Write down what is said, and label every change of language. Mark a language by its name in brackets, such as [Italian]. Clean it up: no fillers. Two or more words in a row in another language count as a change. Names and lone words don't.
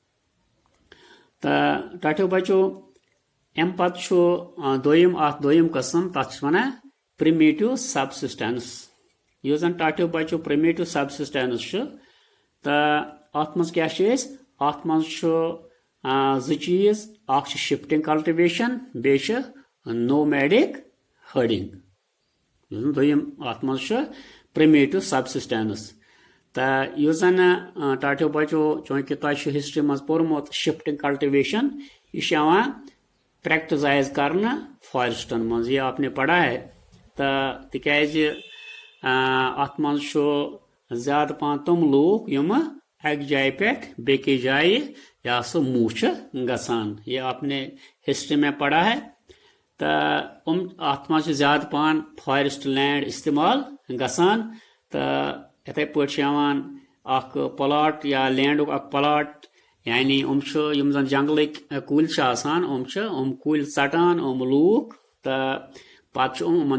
[Kashmiri] تہٕ ٹاٹھیو بچو امہِ پتہٕ چھُ دوٚیِم قٕسم تتھ چھِ ونان [English] primitive subsistence [Kashmiri] یُس زن ٹاٹھیو بچو [English] primitive subsistence [Kashmiri] چھُ تہٕ اتھ منٛز کیاہ چھِ أسۍ اتھ منٛز چھُ زٕ چیٖز اکھ چھِ [English] shifting cultivation [Kashmiri] بیٚیہِ چھِ [English] nomadic herding [Kashmiri] یُس زن دوٚیِم اتھ منٛز چھُ [English] primitive subsistence [Kashmiri] تہٕ یُس زن ٹاٹھیو بچو چوٗنکہِ تۄہہِ چھُ ہسٹری منٛز پوٚرمُت [English] shifting cultivation [Kashmiri] یہِ چھُ یِوان پریکٹسائز کرنا فارسٹن منٛز [Urdu] یہ آپ نے پڑھا ہے [Kashmiri] تِکیازِ اتھ منٛز چھُ زیادٕ پہن تِم لوٗکھ یِم اکہِ جایہِ پٮ۪ٹھ بیٚکِس جایہِ یا سُہ موٗ چھِ گژھان [Urdu] یہ آپ نے ہسٹری میں پڑھا ہے [Kashmiri] تہٕ اتھ منٛز چھِ زیادٕ پہن [English] forest land [Kashmiri] استعمال گژھان تہٕ یِتھَے پٲٹھۍ چھِ یِوان اکھ پلاٹ یا لینڈُک اکھ پلاٹ یعنی یِم زن جنگلٕکۍ کُلۍ چھِ آسان چھِ کُلۍ ژٹان لوٗکھ تہٕ پتہٕ چھِ یِمن